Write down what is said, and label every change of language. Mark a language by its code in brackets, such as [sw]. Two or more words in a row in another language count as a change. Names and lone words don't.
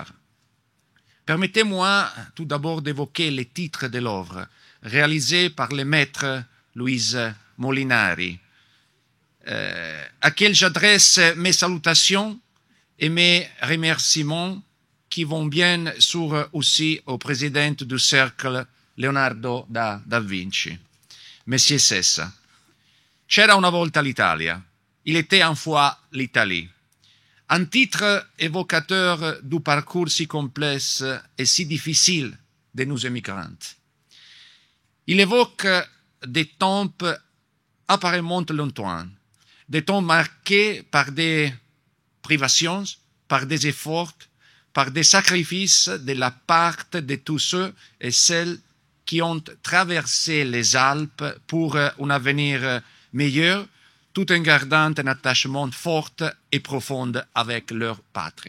[fr] Permettez-moi tout d'abord d'évoquer les titres de l'œuvre, réalisée par le maître Luise Molinari, à qui j'adresse mes salutations et mes remerciements qui vont bien sûr aussi au président du cercle Leonardo da Vinci. Monsieur Sessa, [it] c'era una volta l'Italia, [fr] il était une fois l'Italie. Un titre évocateur du parcours si complexe et si difficile de nos émigrants. Il évoque des temps apparemment lointains, des temps marqués par des privations, par des efforts, par des sacrifices de la part de tous ceux et celles qui ont traversé les Alpes pour un avenir meilleur, tout en gardant un attachement fort et profond avec leur patrie.